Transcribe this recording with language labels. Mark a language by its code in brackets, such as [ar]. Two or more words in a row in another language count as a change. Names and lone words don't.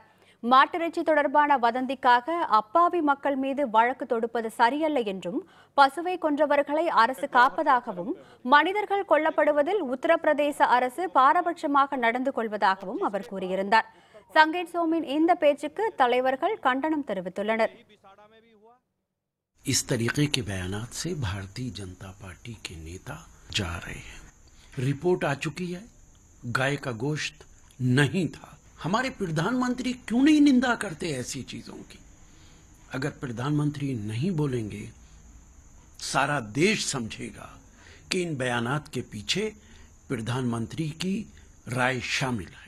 [ta] மாட்டிறைச்சி தொடர்பான வதந்திக்காக அப்பாவி மக்கள் மீது வழக்கு தொடுப்பது சரியல்ல என்றும், பசுவை கொன்றவர்களை அரசு காப்பதாகவும், மனிதர்கள் கொல்லப்படுவதில் உத்தரப்பிரதேச அரசு பாரபட்சமாக நடந்து கொள்வதாகவும் அவர் கூறியிருந்தார். சங்கீத் சோமின் இந்த பேச்சுக்கு தலைவர்கள் கண்டனம் தெரிவித்துள்ளனர். [hi] इस तरीके के बयानात से भारतीय जनता पार्टी के नेता जा रहे हैं. रिपोर्ट आ चुकी है, गाय का गोश्त नहीं था. हमारे प्रधानमंत्री क्यों नहीं निंदा करते ऐसी चीजों की? अगर प्रधानमंत्री नहीं बोलेंगे, सारा देश समझेगा कि इन बयानात के पीछे प्रधानमंत्री की राय शामिल है.